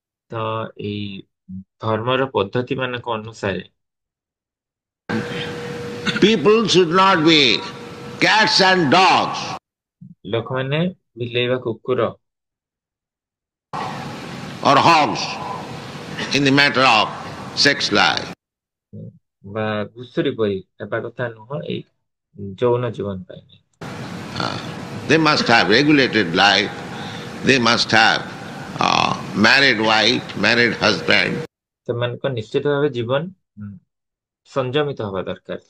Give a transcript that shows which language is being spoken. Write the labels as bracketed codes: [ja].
[or] ତ ଏଇ ଧର୍ମର ପଦ୍ଧତି ମାନଙ୍କ ଅନୁସାରେ [en] people should not be cats and dogs. [or] ଲୋକମାନେ ବିଲେଇବା କୁକୁର [en] or hogs in the matter of sex life. [or] ବା ଘୁଷୁରୀ ପରି ହେବା କଥା ନୁହଁ ଏଇ ଯୌନ ଜୀବନ ପାଇଁ। [en] They must have regulated life. They must have married wife, married husband. [or] ସେମାନଙ୍କ ନିଶ୍ଚିତ ଭାବେ ଜୀବନ ସଂଯମିତ ହବା ଦରକାର।